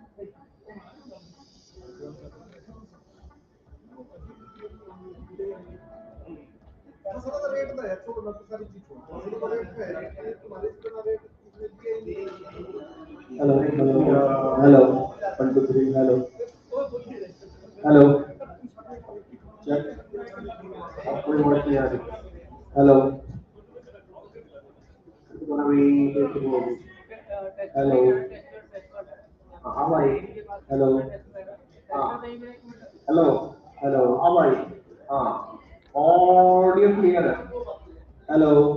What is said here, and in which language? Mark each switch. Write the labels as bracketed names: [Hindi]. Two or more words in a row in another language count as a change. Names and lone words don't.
[English] Hello, hello, hello. 1, 2, 3, hello. Hello. Check. [Hindi] आपको रिमोट नहीं आ रही. [English] Hello. It's gonna be taking over. Hello. [Hindi] हाँ भाई. [English] Hello. हाँ. Hello. Hello. [Hindi] हाँ भाई. हाँ. [English] Audio clear है. Hello.